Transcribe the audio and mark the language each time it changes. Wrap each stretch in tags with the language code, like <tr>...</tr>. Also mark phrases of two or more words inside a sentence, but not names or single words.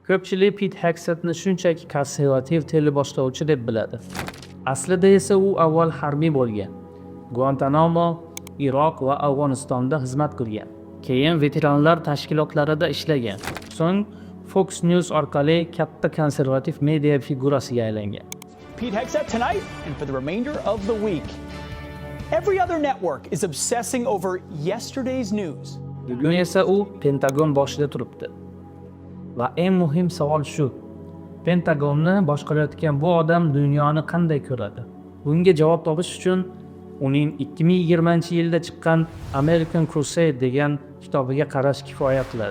<uz>Ko'pchilik Pit Hexetni shunchaki konservativ teleboshlovchi deb biladi. Aslida esa u avval harbiy bo'lgan. Guantanamo, Iroq va Afg'onistonda xizmat qilgan. Keyin veteranlar tashkilotlarida ishlagan. So'ng Fox News orqali katta konservativ media figurasiga aylangan.</uz> <en>Pete Hegseth tonight and for the remainder of the week. Every other network is obsessing over yesterday's news.</en> <uz>Bugun esa u Pentagon boshida turibdi. Va eng muhim savol shu. Pentagonni boshqarayotgan bu odam dunyoni qanday ko'radi? Bunga javob topish uchun uning 2020-yilda chiqqan American Crusade degan kitobiga qarash kifoya qiladi.</uz>